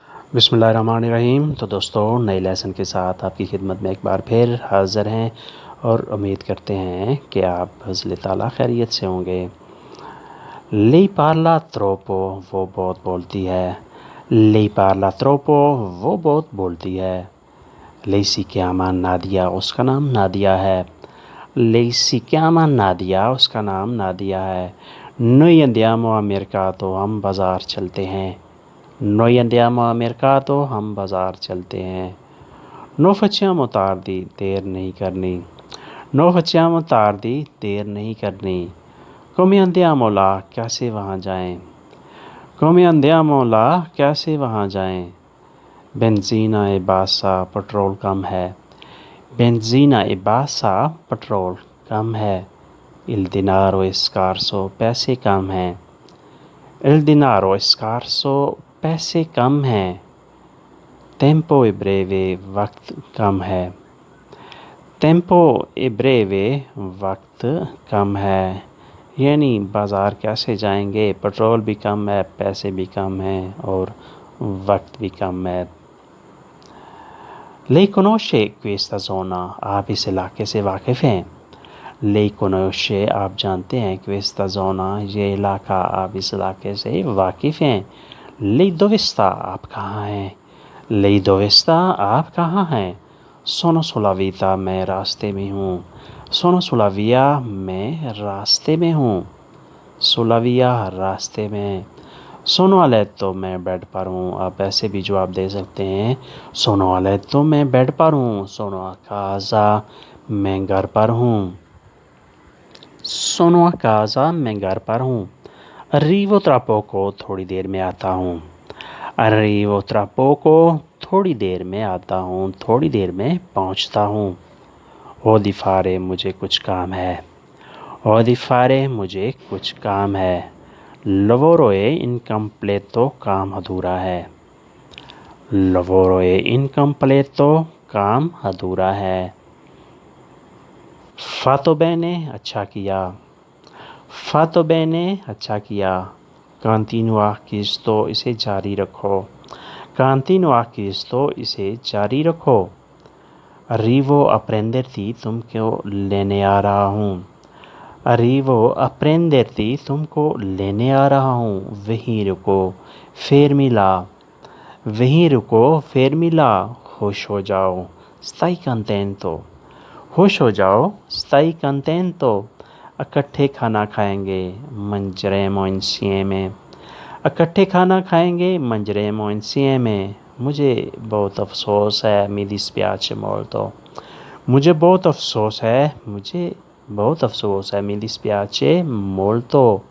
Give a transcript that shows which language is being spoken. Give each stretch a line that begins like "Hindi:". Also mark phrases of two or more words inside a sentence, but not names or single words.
Urdu: بسم اللہ الرحمن الرحیم۔ تو دوستوں، نئے لیسن کے ساتھ آپ کی خدمت میں ایک بار پھر حاضر ہیں اور امید کرتے ہیں کہ آپ فضل تعالیٰ خیریت سے ہوں گے.
Italian: Lei parla troppo,
Urdu: وہ بہت بولتی ہے.
Italian: Lei parla troppo,
Urdu: وہ بہت بولتی ہے.
Italian: Lei si chiama नादिया,
Urdu: اس کا نام نادیہ ہے.
Italian: Lei si chiama नादिया,
Urdu: اس کا نام نادیہ ہے.
Italian: Noi andiamo a mercato,
Urdu: ہم بازار چلتے ہیں.
Italian: Noi andiamo a mercato,
Urdu: ہم بازار چلتے ہیں.
Italian: No facciamo tardi,
Urdu: دیر نہیں کرنی.
Italian: No facciamo tardi,
Urdu: دیر نہیں کرنی.
Italian: Come andiamo là,
Urdu: کیسے وہاں جائیں.
Italian: Come andiamo là,
Urdu: کیسے وہاں جائیں.
Italian: Benzina e bassa,
Urdu: پٹرول کم ہے.
Italian: Benzina e bassa,
Urdu: پٹرول کم ہے.
Italian: Il denaro è scarso,
Urdu: پیسے کم ہیں.
Italian: Il denaro è scarso,
Urdu: پیسے کم ہیں.
Italian: Tempo è breve,
Urdu: وقت کم ہے.
Italian: Tempo è breve,
Urdu: وقت کم ہے. یعنی بازار کیسے جائیں گے، پٹرول بھی کم ہے، پیسے بھی کم ہیں اور وقت بھی کم ہے.
Italian: Lei conosce questa zona,
Urdu: آپ اس علاقے سے واقف ہیں.
Italian: Lei conosce,
Urdu: آپ جانتے ہیں,
Italian: questa zona,
Urdu: یہ علاقہ، آپ اس علاقے سے واقف ہیں.
Italian: Lei dove sta,
Urdu: آپ کہاں ہیں.
Italian: Lei dove sta,
Urdu: آپ کہاں ہیں.
Italian: Sono sulla via,
Urdu: میں راستے میں ہوں.
Italian: Sono sulla via,
Urdu: میں راستے میں ہوں.
Italian: Sulla via,
Urdu: راستے میں.
Italian: Sono a letto,
Urdu: میں بیڈ پر ہوں. آپ ایسے بھی جواب دے سکتے ہیں.
Italian: Sono a letto,
Urdu: میں بیڈ پر ہوں.
Italian: Sono a casa,
Urdu: میں گھر پر ہوں.
Italian: Sono a casa,
Urdu: میں گھر پر ہوں.
Italian: Arrivo tra poco,
Urdu: تھوڑی دیر میں آتا ہوں.
Italian: Arrivo tra poco,
Urdu: تھوڑی دیر میں آتا ہوں، تھوڑی دیر میں پہنچتا ہوں.
Italian: Ho di fare,
Urdu: مجھے کچھ کام ہے.
Italian: Ho di fare,
Urdu: مجھے کچھ کام ہے.
Italian: Lavoro è incompleto,
Urdu: کام ادھورا ہے.
Italian: Lavoro è incompleto,
Urdu: کام ادھورا ہے.
Italian: Fatto bene,
Urdu: اچھا کیا.
Italian: Fatto bene,
Urdu: اچھا کیا.
Italian: Continua questo,
Urdu: اسے جاری رکھو.
Italian: Continua questo,
Urdu: اسے جاری رکھو.
Italian: Arrivo a prenderti,
Urdu: تم کو لینے آ رہا ہوں.
Italian: Arrivo a prenderti,
Urdu: تم کو لینے آ رہا ہوں. وہیں رکو,
Italian: fermi là।
Urdu: وہیں رکو,
Italian: fermi là।
Urdu: خوش ہو جاؤ,
Italian: stai contento।
Urdu: خوش ہو جاؤ,
Italian: stai contento।
Urdu: اکٹھے کھانا کھائیں گے,
Italian: mangeremo insieme।
Urdu: اکٹھے کھانا کھائیں گے,
Italian: mangeremo insieme।
Urdu: مجھے بہت افسوس ہے,
Italian: mi dispiace molto।
Urdu: مجھے بہت افسوس ہے، مجھے بہت افسوس ہے,
Italian: mi dispiace molto।